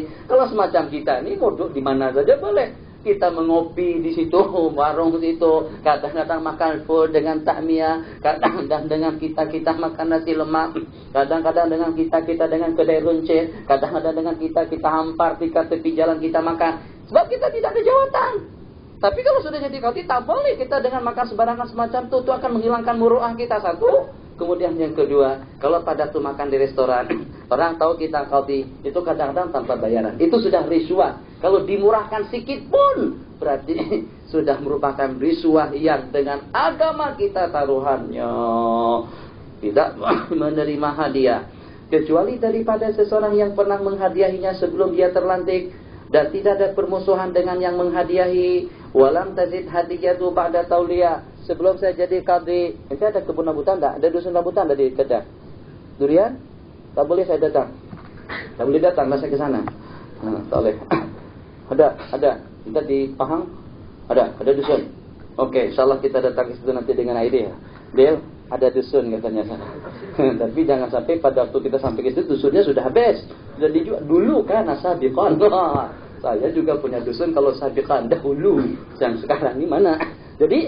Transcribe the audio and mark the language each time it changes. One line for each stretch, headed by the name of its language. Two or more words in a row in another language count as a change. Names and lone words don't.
Malay: Kalau semacam kita ini mau duduk di mana saja boleh. Kita mengopi di situ, warung situ, kadang-kadang makan full dengan takmiyah, kadang-kadang dengan kita makan nasi lemak, kadang-kadang dengan kita dengan kedai runcit, kadang-kadang dengan kita hampar di tepi jalan kita makan. Sebab kita tidak ada jawatan. Tapi kalau sudah jadi qadhi, tak boleh kita dengan makan sembarangan semacam itu akan menghilangkan muruah kita, satu. Kemudian yang kedua, kalau pada tuh makan di restoran, orang tahu kita qadhi, itu kadang-kadang tanpa bayaran. Itu sudah risuah. Kalau dimurahkan sedikit pun, berarti sudah merupakan risuah yang dengan agama kita taruhannya. Tidak menerima hadiah. Kecuali daripada seseorang yang pernah menghadiahinya sebelum dia terlantik. Dan tidak ada permusuhan dengan yang menghadiahi.
Arabic: ولم تزد هديته بعد توليه.
Malay: Sebelum saya jadi qadhi, ini ada kebun rambutan tak? Ada dusun rambutan tadi Kedah. Durian? Tak boleh saya datang. Tak boleh datang, saya ke sana. Tak boleh. Ada. Kita di Pahang ada dusun. Oke, insyaallah kita datang ke situ nanti dengan idea. Del, ada dusun katanya sana. Tapi jangan sampai pada waktu kita sampai ke situ dusunnya sudah habis. Sudah dijual dulu kan sabiqan. Saya juga punya dusun kalau sabiqan dahulu. Yang sekarang ini mana?